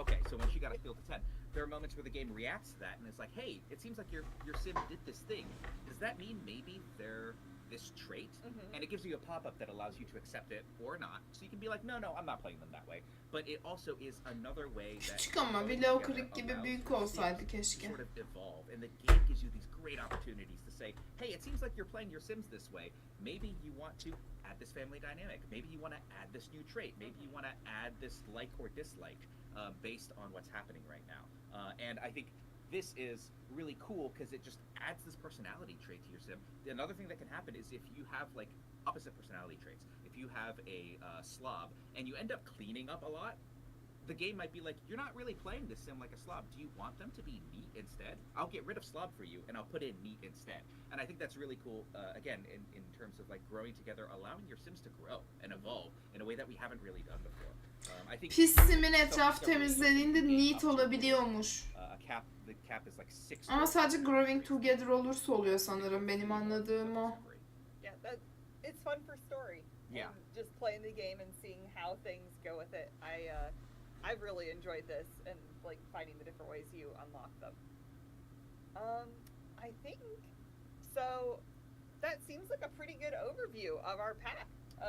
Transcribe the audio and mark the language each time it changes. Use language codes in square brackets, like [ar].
[en] Okay, so when she got a skill to 10, there are moments where the game reacts to that and it's like, hey, it seems like your sim did this thing. Does that mean maybe they're this trait? And it gives you a pop-up that allows you to accept it or not. So you can be like, no, I'm not playing them that way. But it also is another way that [tr] Küçük ama Willow Creek gibi büyük olsaydı keşke. [en] sort of evolve, and the game gives you these great opportunities to say, hey, it seems like you're playing your sims this way. Maybe you want to add this family dynamic. Maybe you want to add this new trait. Maybe you want to add this like or dislike based on what's happening right now. And I think this is really cool because it just adds this personality trait to your sim. Another thing that can happen is if you have like opposite personality traits. If you have a slob and you end up cleaning up a lot, the game might be like, you're not really playing this sim like a slob. Do you want them to be neat instead? I'll get rid of slob for you and I'll put in neat instead. And I think that's really cool, again, in terms of like growing together, allowing your sims to grow and evolve in a way that we haven't really done before. I think [tr] Pis simin etraf temizlediğinde neat olabiliyormuş. [en] The cap is like 6. [tr] Ama sadece growing together olursa oluyor sanırım. Benim anladığım o. [en] Yeah, it's fun for story. Yeah. And just playing the game and seeing how things go with it. I've really enjoyed this and like finding the different ways you unlock them. I think so. That seems like a pretty good overview of our pack of